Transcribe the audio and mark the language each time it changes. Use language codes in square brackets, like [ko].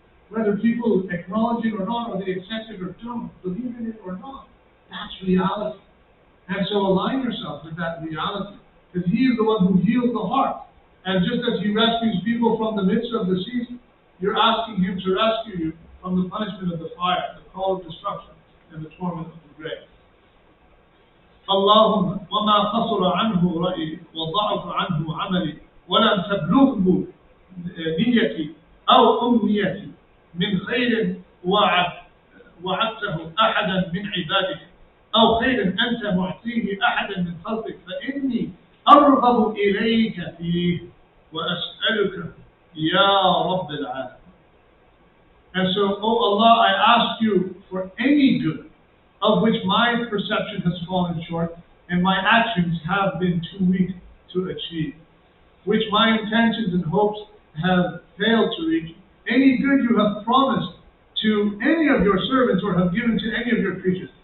[en] Whether people acknowledge it or not, or they accept it or don't, believe in it or not, that's reality. And so align yourself with that reality, because He is the one who heals the heart. And just as He rescues people from the midst of the seas, you're asking Him to rescue you from the punishment of the fire, the call of destruction, and the torment of the grave. [ar] اللهم وما قصر عنه رأيي وضعف عنه عملي ولم تبلغه نيتي أو أمنيتي من خير وعدته أحدا من عبادك أو خير أنت معطيه أحدا من خلقك فإني أرغب إليك فيه وأسألك يا رب العالمين. [en] And so, O Allah, I ask you for any good of which my perception has fallen short and my actions have been too weak to achieve. which my intentions and hopes have failed to reach, any good you have promised to any of your servants or have given to any of your creatures.